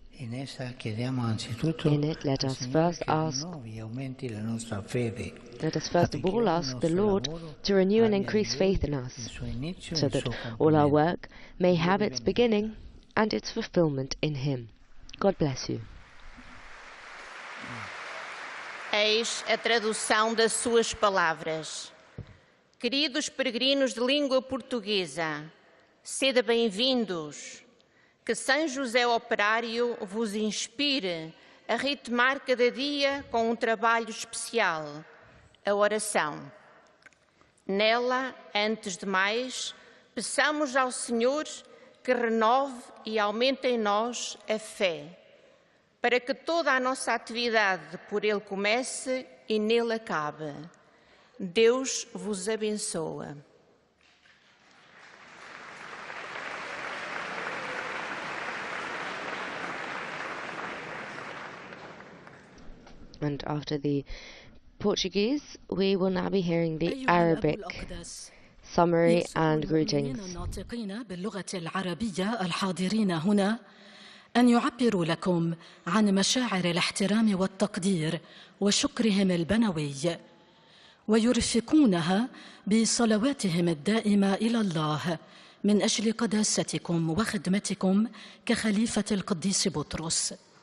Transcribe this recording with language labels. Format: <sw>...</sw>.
<en>In it, let us first of all ask the Lord to renew and increase faith in us, so that all our work may have its beginning and its fulfillment in Him. God bless you.</en> <pt>Eis a tradução das suas palavras. Queridos peregrinos de língua portuguesa, sede bem-vindos. Que São José Operário vos inspire a ritmar cada dia com um trabalho especial, a oração. Nela, antes de mais, peçamos ao Senhor que renove e aumente em nós a fé, para que toda a nossa atividade por Ele comece e nele acabe. Deus vos abençoa.</pt> <en>And after the Portuguese, we will now be hearing the Arabic summary and greetings.</en> <ar>الناطقين باللغة العربية الحاضرين هنا أن يعبروا لكم عن مشاعر الاحترام والتقدير وشكرهم البنوي ويرفقونها بصلواتهم الدائمة إلى الله من أجل قداستكم وخدمتكم كخليفة القديس بطرس.</ar>